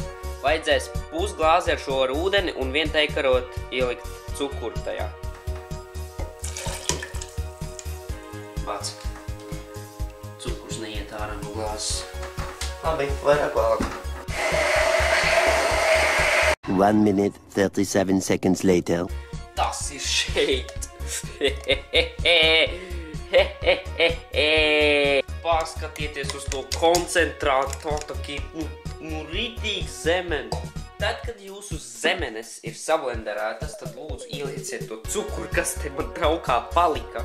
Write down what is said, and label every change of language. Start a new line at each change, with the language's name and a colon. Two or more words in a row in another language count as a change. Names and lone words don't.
Latvian: Vajadzēs pusglāzi ar šo ar ūdeni un vien teikarot ielikt cukuru tajā. Bāc. Cukurs neiet ārā no glāzes. Labi, vairāk vēlāk.
English: 1 minute 37 seconds later.
Latvian: Tas ir šeit. Paskatieties uz to koncentrātu, rītīgi zemeni. Tad, kad jūsu zemenes ir sablenderētas, tad lūdzu ielieciet to cukuru, kas te man traukā palika.